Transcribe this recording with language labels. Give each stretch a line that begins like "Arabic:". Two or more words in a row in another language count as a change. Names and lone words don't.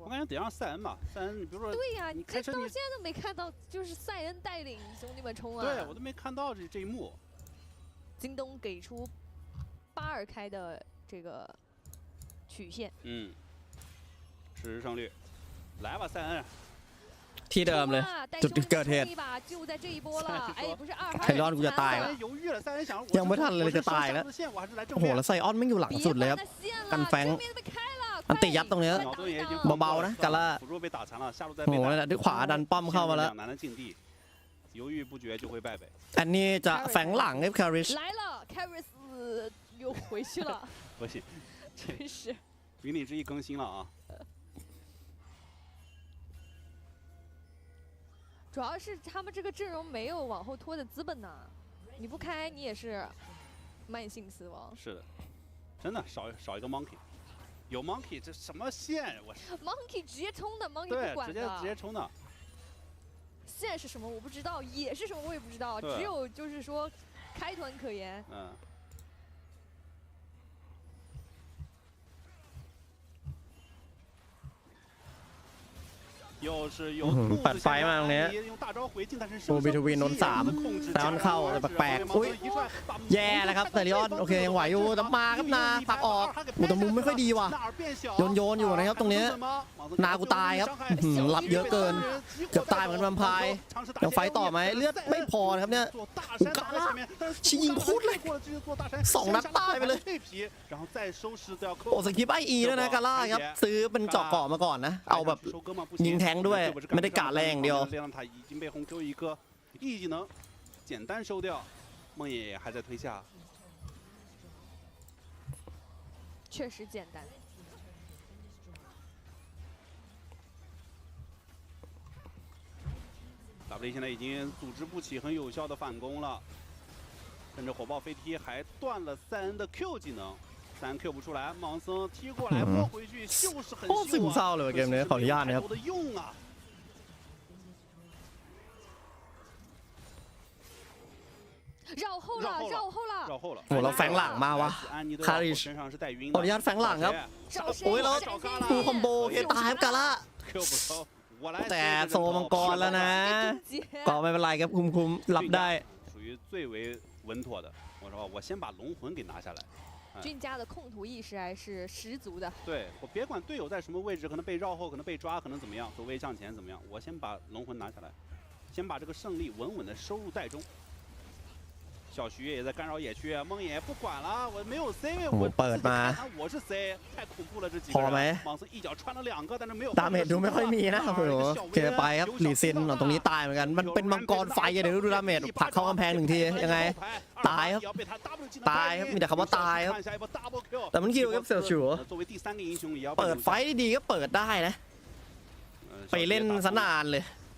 Chinese: 我感觉得让赛恩吧，赛恩，你比如说，对呀，你这到现在都没看到，就是赛恩带领兄弟们冲啊！对我都没看到这一幕。京东给出82开的这个曲线。嗯，事实胜率，来吧，赛恩。
Thai: ที่เดิมเลยจุดเกิดเหตุไคลอนกูจะตายแล้วยังไม่ทันเลยจะตายแล้วโอ้โหแล้วไซออนไม่อยู่หลังสุดเลยครับกันแฟงอันติยัดตรงนี้เบาๆนะกาล่าโอ้โหนั่นแหละด้วยขวาดันป้อมเข้ามาแล้วอันนี้จะแฝงหลังครับคาริช
Chinese: 又回去了不行真是云里之翼更新了啊主要是他们这个阵容没有往后拖的资本呐，你不开你也是慢性死亡。是的，真的少一个 monkey， 有 monkey 这什么线？我 monkey 直接冲的 ，monkey 对，不管的。直接冲的。线是什么我不知道，野是什么我也不知道，只有就是说开团可言。嗯。
Thai: ปัดไฟมาตรงนี้โอบิทวินโดน3แล้วเข้าแต่แปลกๆอุ้ยแย่แล้วครับแต่ลิออนโอเค ยังไหวอยู่แต่มาครับนาพักออกแต่มุมไม่ค่อยดีว่ะโยนอยู่นะครับตรงนี้นากูตายครับรับเยอะเกินเกือบตายเหมือนแวมไพร์ยังไฟต่อไหมเลือดไม่พอนะครับเนี่ยกาล่าชิยิงพุดเลย2 นัดตายไปเลยโอ้สกิปไออีด้วยนะกาล่าครับซื้อเป็นเจาะเกาะมาก่อนนะเอาแบบยิงแทงด้วยไม่ได้กะแรงเดียว
Chinese: 已经被红 Q 一个 E 技能简单收掉，梦野还在推下。确实简单。 W 现在已经组织不起很有效的反攻了，甚至火爆飞踢还断了赛恩的 Q 技能。 3 Q 不出来，莽僧踢过来拨回去，就是很
Thai: ซึมเศร้าเลยเกมนี้ขออนุญาตนะครับ
Chinese: 绕后了，绕后了，绕后了。
Thai: โหเราแฝงหลังมาวะคาริชขออนุญาตแฝงหลังครับโอ้ยแล้วฟูคอมโบเอตายครับกาล่าแต่โซมังกรแล้วนะก็ไม่เป็นไรครับคุมรับได้
Chinese: 属于最为稳妥的。我说我先把龙魂给拿下来。俊家的控图意识还是十足的。对我别管队友在什么位置，可能被绕后，可能被抓，可能怎么样，走位向前怎么样，我先把龙魂拿下来，先把这个胜利稳稳的收入袋中。小徐也在干扰野区，梦野不管了，我没有 C 位，我
Thai: เปิดมา
Chinese: 我是 C， 太恐怖了这几个人。莽僧一脚穿了2个，但是没有。
Thai: ดาเมจดูไม่ค่อยมีนะโอ้โหเคไปครับหลีซินตรงนี้ตายเหมือนกันมันเป็นมังกรไฟเดี๋ยวดูดาเมจผลักเข้ากำแพง1 ทียังไงตายครับตายครับมีแต่คำว่าตายครับแต่มันคิวครับเสี่ยวฉูเปิดไฟดีก็เปิดได้นะไปเล่นสนานเลย